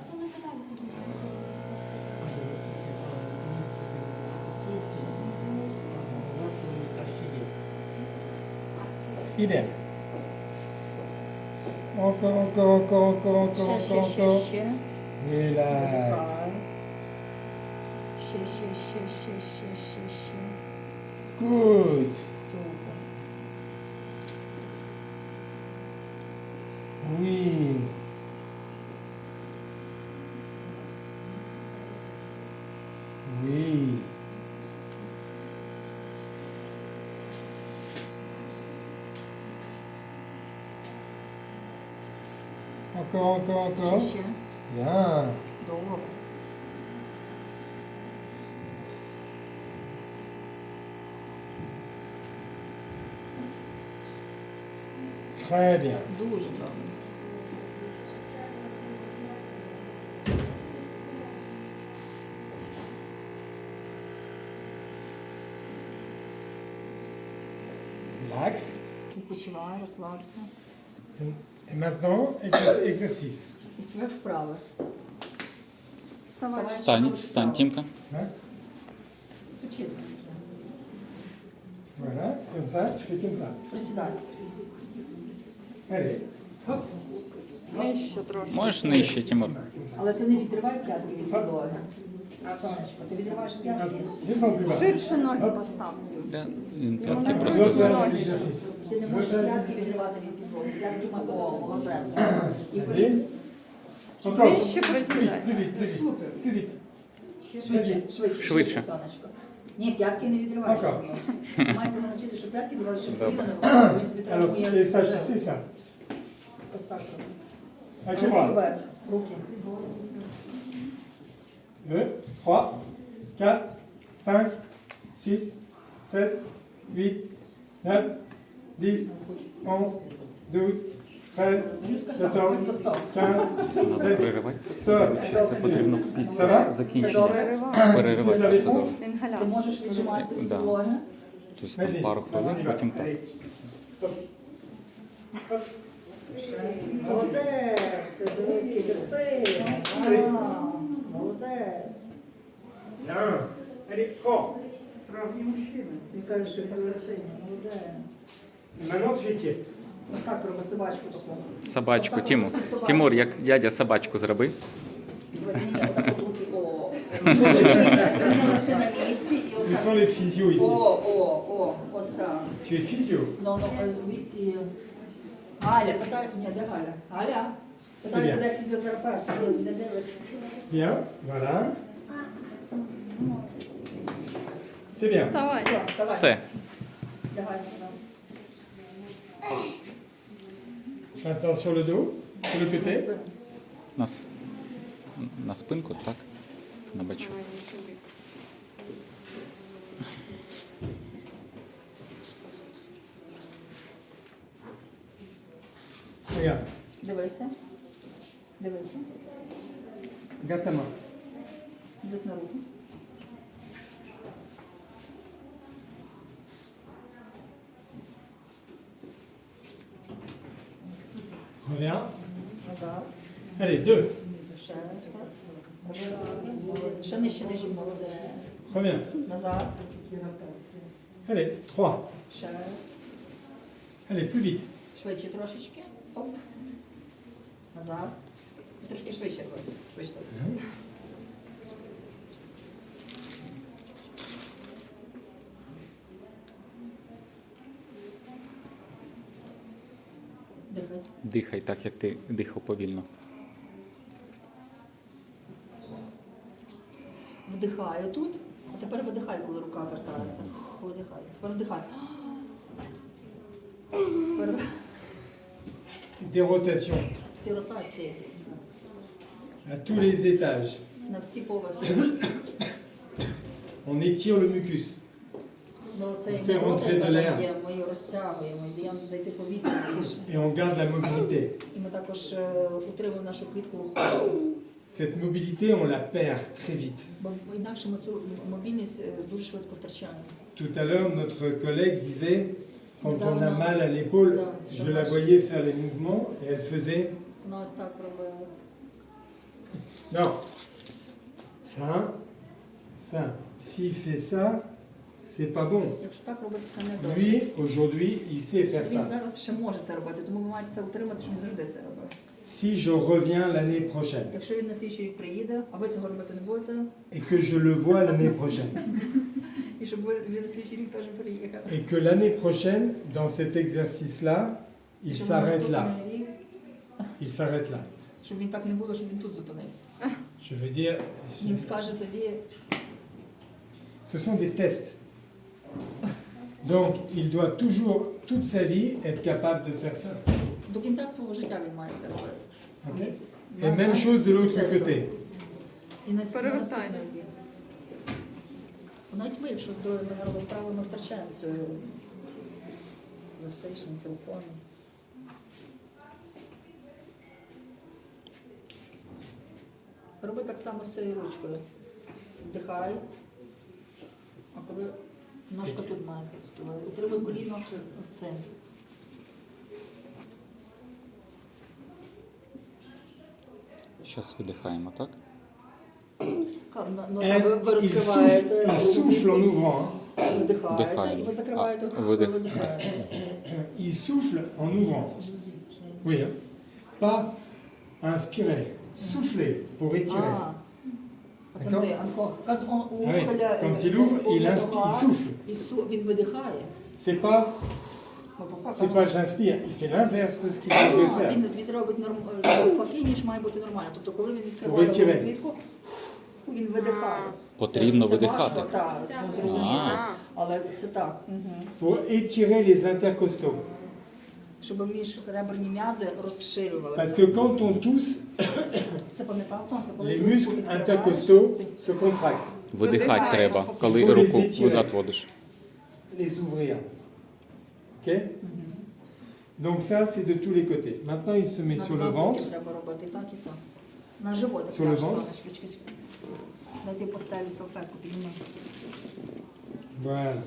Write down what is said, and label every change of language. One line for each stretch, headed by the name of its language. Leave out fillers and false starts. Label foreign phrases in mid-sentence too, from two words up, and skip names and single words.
French: Idem. Encore.
Ukrainian: Ще.
French: Relax. Ще.
English: Good.
Ukrainian: Супер.
French: Oui. Oui. Encore. Ще. Bien.
Ukrainian: Добре.
French: Très bien.
Ukrainian: Дуже добре.
French: Relax.
Ukrainian: Відпочивай, розслабся.
French: Et maintenant, exercice.
Ukrainian: І тепер вправи. Вставай. Стань, Тімка.
French: Hein?
Ukrainian: Почисти.
French: Voilà, comme ça, tu fais comme ça.
Ukrainian: Присідай.
French: Allez, hop,
Ukrainian: Нижче трошки. Можеш нижче, Тімур? Але ти не відривай п'ятки від підлоги. Сонечко, ти відриваєш п'ятки.
French: descends plus bas.
Ukrainian: Ширше ноги постав. Він п'ятки
French: Tu
Ukrainian: просто.
French: dois faire l'exercice.
Ukrainian: Ти не можеш п'ятки відривати від підлоги. П'ятки мають. О, молодець. І
French: Vas-y. Encore.
Ukrainian: Нижче присідай.
French: Plus vite.
Ukrainian: Супер.
French: Plus vite.
Ukrainian: Швидше. Швидше. Сонечко. Ні, п'ятки не відривайте.
Russian: Пока.
Ukrainian: будь ласка. Маєте навчити, що п'ятки відривати, щоб коліна не впало. Він собі
French: Alors,
Ukrainian: травмує
French: et ça, tu sais
Ukrainian: стежок.
French: ça.
Ukrainian: Ось так.
French: Avec
Ukrainian: Руки
French: les bras.
Ukrainian: вверх. Руки. 2, 3, 4, 5, 6, 7, 8, 9, 10, 11, 12, 13, Жорстко 14, сам, стоп. 15, Це треба 16, переривати. 17, Це потрібно Це після добре? закінчення Добре. переривати
French: Vous avez
Ukrainian: процедуру.
French: compris?
Ukrainian: Ти Інгаляція. можеш віджиматися від Да. підлоги. Тобто там
French: Vas-y.
Ukrainian: пару хвилин,
French: On y va.
Ukrainian: потім так.
French: Allez. Hop. Hop.
Ukrainian: Молодець, ти дивись, який ти сильний. А, молодець.
French: Bien. Allez, fort.
Ukrainian: Він каже, що він сильний, молодець.
French: Et maintenant, tu étires.
Ukrainian: Ось так роби собачку таку. Собачку, Ось так Тимур. роби собачку. Тимур, як дядя собачку зроби. Возьми отак от руки. О. Він лише на місці і ось
French: Où sont
Ukrainian: так.
French: les physios ici?
Ukrainian: О, ось так.
French: Tu es physio?
Ukrainian: Ну, і... Галя, питає, ні, де Галя? Галя? Питається, де фізіотерапевт, не дивиться.
French: Bien. Voilà. C'est bien.
Ukrainian: Вставай. Все, вставай. Все. Лягай назад.
French: Maintenant sur le dos, sur le côté.
Ukrainian: Спину. На спинку, так? На бачок.
French: Regarde.
Ukrainian: Дивися. Дивися.
French: Regarde ta main.
Ukrainian: Дивись на руку.
French: Reviens.
Ukrainian: Назад.
French: Allez, 2.
Ukrainian: Ще раз так. Ще нижче, нижче, молодець.
French: Reviens.
Ukrainian: Назад.
French: Allez, 3.
Ukrainian: Ще раз.
French: Allez, plus vite.
Ukrainian: Швидше трошечки. Оп. Назад. Трошки швидше. Швидше. Дихай. Дихай так, як ти дихав повільно. Вдихаю тут, а тепер видихай, коли рука вертається. Видихай. Тепер вдихай. Тепер
French: Des rotations
Ukrainian: ці ротації
French: à tous les étages.
Ukrainian: на всі поверхи.
French: On étire le mucus.
Ukrainian: Ми оцей
French: Faire
Ukrainian: рота,
French: rentrer
Ukrainian: яка
French: de l'air.
Ukrainian: там є, ми її розтягуємо, і даємо зайти повітря більше.
French: Et on garde la mobilité.
Ukrainian: І ми також утримуємо нашу клітку рухову.
French: Cette mobilité, on la perd très vite.
Ukrainian: Бо інакше ми цю мобільність дуже швидко втрачаємо.
French: Tout à l'heure, notre collègue disait, quand on a mal à l'épaule, je la voyais faire les mouvements et elle faisait
Ukrainian: Вона ось так робила.
French: non, ça, ça. S'il fait ça, c'est pas bon.
Ukrainian: Якщо так робити, це не добре.
French: Lui, aujourd'hui, il sait faire
Ukrainian: Він
French: ça.
Ukrainian: зараз ще може це робити, тому ви маєте це утримати, щоб він завжди це робив.
French: Si je reviens l'année prochaine
Ukrainian: Якщо він на слідчий рік приїде, а ви цього робити не будете,
French: et que je le vois l'année prochaine
Ukrainian: і щоб він на слідчий рік теж приїхав.
French: et que l'année prochaine, dans cet exercice-là, il
Ukrainian: Щоб
French: s'arrête là.
Ukrainian: наступний рік,
French: Il s'arrête là.
Ukrainian: щоб він так не було, щоб він тут зупинився.
French: Je veux dire,
Ukrainian: Він скаже тоді,
French: ce sont des tests. Donc, il doit toujours, toute sa vie, être capable de faire ça.
Ukrainian: до кінця свого життя він має це робити. Ok.
French: Et même chose de l'autre côté.
Ukrainian: І на Перевертання. наступний рік. Навіть ми, якщо здоров'я ми не робимо вправо, ми втрачаємо цю еластичність, рухомість. Роби так само з цією ручкою. Вдихай. А коли ножка тут має стояти, утримуй коліно в цим. Зараз видихаємо, так? Ви
French: Il
Ukrainian: розкриваєте,
French: souffle en ouvrant. hein.
Ukrainian: видихаєте, Вдихаємо. і ви закриваєте, А, ви видих. видихаєте.
French: Il souffle en ouvrant. Oui. Hein. Pas inspirer. Souffler pour étirer. Ah. D'accord. Attendez, encore. Quand on Ah oui, ouvre quand il ouvre, il inspire, il souffle.
Ukrainian: Він видихає.
French: C'est pas, j'inspire. Il fait l'inverse de ce qu'il devrait faire.
Ukrainian: Він робить навпаки, ніж має бути нормально. Тобто, коли він відкриває Витягай. грудну клітку, він видихає. Потрібно це видихати. важко, так, ну, зрозуміти, А. але це так. Угу.
French: Pour étirer les intercostaux.
Ukrainian: Щоб міжреберні м'язи
French: Parce
Ukrainian: розширювалися.
French: que quand on tousse,
Ukrainian: Це пам'ятав сонце, коли
French: les
Ukrainian: ти руку
French: muscles
Ukrainian: відкриваєш,
French: intercostaux se contractent.
Ukrainian: Видихати треба, коли
French: Faut les
Ukrainian: руку
French: étirer.
Ukrainian: назад водиш.
French: Les ouvrir. Ok? Donc ça, c'est de tous les côtés. Maintenant, il se met
Ukrainian: на
French: sur le
Ukrainian: два боки
French: ventre.
Ukrainian: треба робити, і так, і так. На живот.
French: Sur le ventre.
Ukrainian: Дайте поставлю салфетку, підніми.
French: Voilà.